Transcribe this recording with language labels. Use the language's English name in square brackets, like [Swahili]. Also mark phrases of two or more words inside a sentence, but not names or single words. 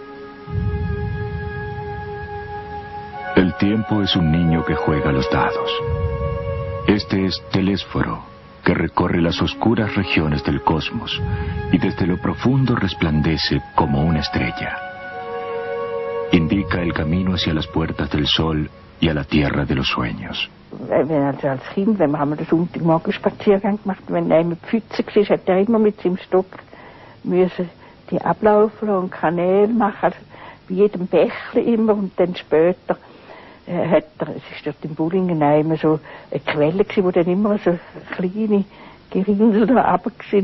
[Spanish] El tiempo es un niño que juega a los dados. Este es Telésforo, que recorre las oscuras regiones del cosmos y desde lo profundo resplandece como una estrella. Indica el camino hacia las puertas del sol y a la tierra de los sueños. [German] Also als Kind, wenn wir den Sonntagmorgen Spaziergang gemacht, wenn er mit Pfützen war, hat er immer mit seinem Stock müssen die ablaufen und Kanäle machen, bei jedem Bächli immer. Und dann später es ist dort im Bullingen immer so eine Quelle gewesen, wo dann immer so kleine Gerinnsel da runter sind.